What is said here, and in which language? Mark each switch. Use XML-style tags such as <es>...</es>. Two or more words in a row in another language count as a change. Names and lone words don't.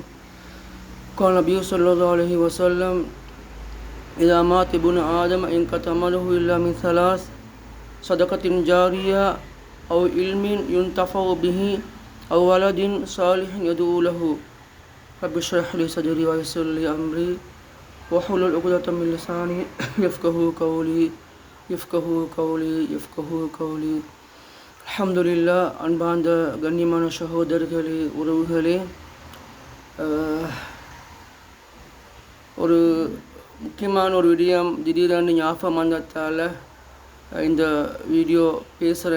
<ar>قال النبي صلى الله عليه وسلم إذا مات ابن آدم انقطع عمله إلا من ثلاث صدقة جارية أو علم ينتفع به أو ولد صالح يدعو له رب اشرح لي صدري ويسر لي أمري واحلل عقدة من لساني يفقهوا قولي. அல்ஹம்துலில்லாஹ்.</ar> <ta>அன்பார்ந்த கண்ணியமான சகோதரர்களே, உறவுகளே, ஒரு முக்கியமான ஒரு விடயம் திடீரென்று ஞாபகம் வந்ததால் இந்த வீடியோ பேசுகிறேன்.</ta>